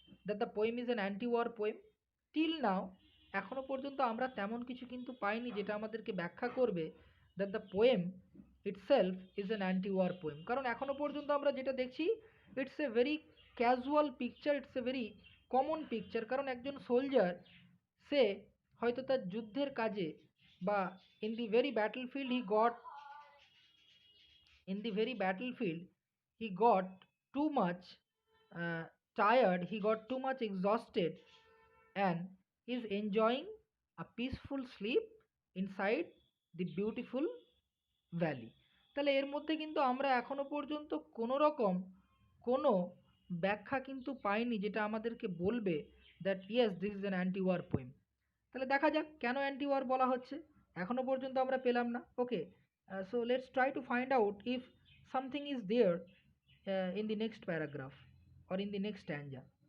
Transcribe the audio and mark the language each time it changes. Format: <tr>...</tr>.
<en>That the poem is an anti war poem? Till now</en> <bn>এখনো পর্যন্ত আমরা তেমন কিছু কিন্তু পাইনি যেটা আমাদেরকে ব্যাখ্যা করবে</bn> <en>That the poem itself is an anti war poem.</en> <bn>কারণ এখনো পর্যন্ত আমরা যেটা দেখছি,</bn> <en>It's a very casual picture, it's a very common picture.</en> <bn>কারণ একজন সোলজার, সে হয়তো তার যুদ্ধের কাজে বা</bn> <en>In the very battlefield he got in the very battlefield he got too much tired, he got too much exhausted, and is enjoying a peaceful sleep inside the beautiful valley।</en> <bn>তাহলে এর মধ্যে কিন্তু আমরা এখনো পর্যন্ত কোনো রকম কোনো ব্যাখ্যা কিন্তু পাইনি যেটা আমাদেরকে বলবে</bn> <en>That yes this is an anti war poem.</en> <bn>তাহলে দেখা যাক কেন অ্যান্টি ওয়ার বলা হচ্ছে, এখনো পর্যন্ত আমরা পেলাম না।</bn> <en>Okay, so let's try to find out if something is there in the next paragraph or in the next stanza.</en>